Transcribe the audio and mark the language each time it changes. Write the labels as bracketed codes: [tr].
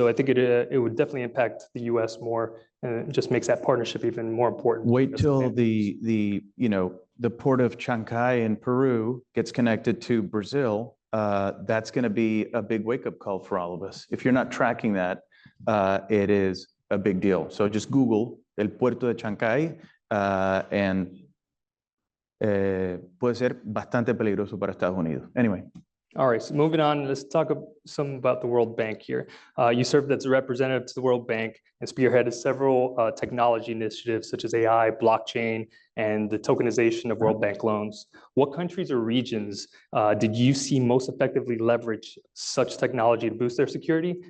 [en] So I think it would definitely impact the U.S. more, and it just makes that partnership even more important. Wait till the port of Shanghai in Peru gets connected to Brazil. That's going to be a big wake-up call for all of us. If you're not tracking that, it is a big deal. So just Google [es] el puerto de Shanghai [en] and [es] puede ser bastante peligroso para Estados Unidos. [en] Anyway. All right, so moving on, let's talk some about the World Bank here. You served as a representative to the World Bank and spearheaded several technology initiatives such as AI, blockchain, and the tokenization of World Bank loans. What countries or regions did you see most effectively leverage such technology to boost their security?